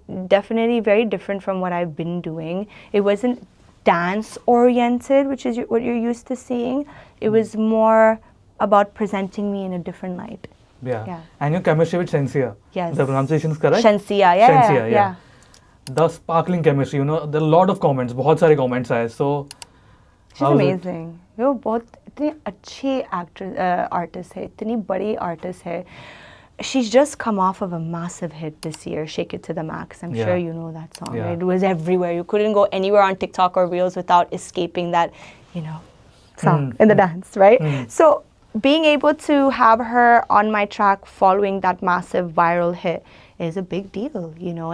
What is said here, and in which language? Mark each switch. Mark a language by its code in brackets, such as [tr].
[en] Definitely very different from what I've been doing. It wasn't dance oriented, which is what you're used to seeing. It was more about presenting me in a different light. Yeah. And your chemistry with Shensia. Yes. The pronunciation is correct? Shensia, yeah. The sparkling chemistry, you know, there are a lot of comments, [hi] बहुत सारे comments आए. [en] So she's amazing. [hi] वो बहुत इतनी अच्छी artist है, इतनी बड़ी artist है. [en] She's just come off of a massive hit this year, Shake It to the Max. I'm sure you know that song, right? It was everywhere. You couldn't go anywhere on TikTok or Reels without escaping that, you know, song in the dance, right? So being able to have her on my track following that massive viral hit is a big deal, you know.